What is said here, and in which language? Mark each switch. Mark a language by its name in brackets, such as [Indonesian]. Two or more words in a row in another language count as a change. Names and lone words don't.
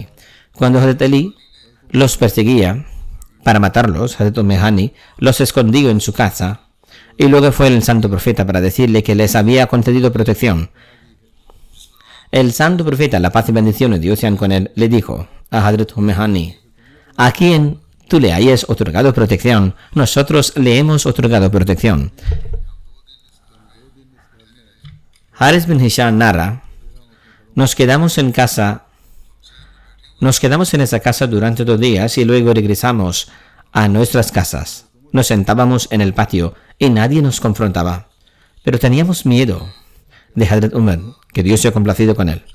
[Spanish] Cuando Hazrat Ali los perseguía para matarlos, Hazrat Hani los escondió en su casa y luego fue el santo profeta para decirle que les había concedido protección. El santo profeta, la paz y bendiciones de Dios sean con él, le dijo a Hazrat Hani: a quien tú le hayas otorgado protección, nosotros le hemos otorgado protección. Harith bin Hisham narra: nos quedamos en esa casa durante 2 días y luego regresamos a nuestras casas. Nos sentábamos en el patio y nadie nos confrontaba. Pero teníamos miedo de Hazrat Umar, que Dios sea complacido con él.